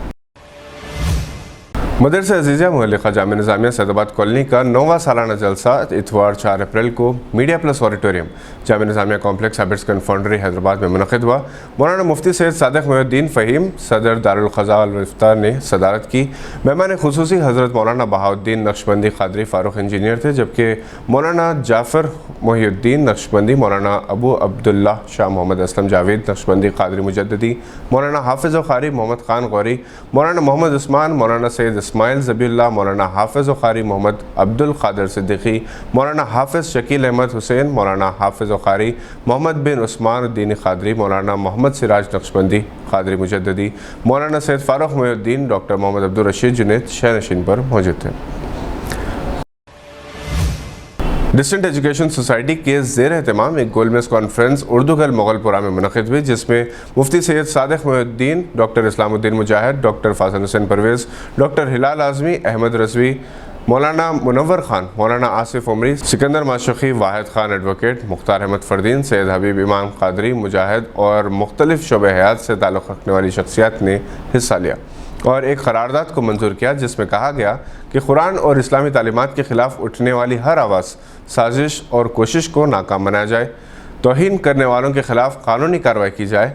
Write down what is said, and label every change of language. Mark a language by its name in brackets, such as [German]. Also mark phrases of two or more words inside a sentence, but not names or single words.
[Urdu] مدرسہ عزیزیہ ملحقہ جامعہ نظامیہ سعیدآباد کالونی کا 9واں سالانہ جلسہ اتوار 4 اپریل کو میڈیا پلس آڈیٹوریم جامعہ نظامیہ کمپلیکس ہیبٹس کنفاؤنڈری حیدرآباد میں منعقد ہوا. مولانا مفتی سید صادق محی الدین فہیم صدر دارالقضاء والافتاء نے صدارت کی. مہمان خصوصی حضرت مولانا بہاءالدین نقشبندی قادری فاروق انجینئر تھے، جبکہ مولانا جعفر محی الدین نقشبندی، مولانا ابو عبداللہ شاہ محمد اسلم جاوید نقشبندی قادری مجددی، مولانا حافظ و قاری محمد خان غوری، مولانا محمد عثمان، مولانا سید اسماعیل ذبیح اللہ، مولانا حافظ و قاری محمد عبدالقادر صدیقی، مولانا حافظ شکیل احمد حسین، مولانا حافظ و قاری محمد بن عثمان الدین قادری، مولانا محمد سراج نقشبندی قادری مجددی، مولانا سید فاروق محی الدین، ڈاکٹر محمد عبدالرشید جنید شہ نشین پر موجود تھے. ڈسٹنٹ ایجوکیشن سوسائٹی کے زیر اہتمام ایک گول میز کانفرنس اردو گل مغلپورہ میں منعقد ہوئی، جس میں مفتی سید صادق محی الدین، ڈاکٹر اسلام الدین مجاہد، ڈاکٹر فاضل حسین پرویز، ڈاکٹر ہلال اعظمی، احمد رضوی، مولانا منور خان، مولانا آصف عمری، سکندر معشوقی، واحد خان ایڈووکیٹ، مختار احمد فردین، سید حبیب امام قادری مجاہد اور مختلف شعبہ حیات سے تعلق رکھنے والی شخصیات نے حصہ لیا اور ایک قرارداد کو منظور کیا، جس میں کہا گیا کہ قرآن اور اسلامی تعلیمات کے خلاف اٹھنے والی ہر آواز، سازش اور کوشش کو ناکام بنایا جائے. توہین کرنے والوں کے خلاف قانونی کارروائی کی جائے.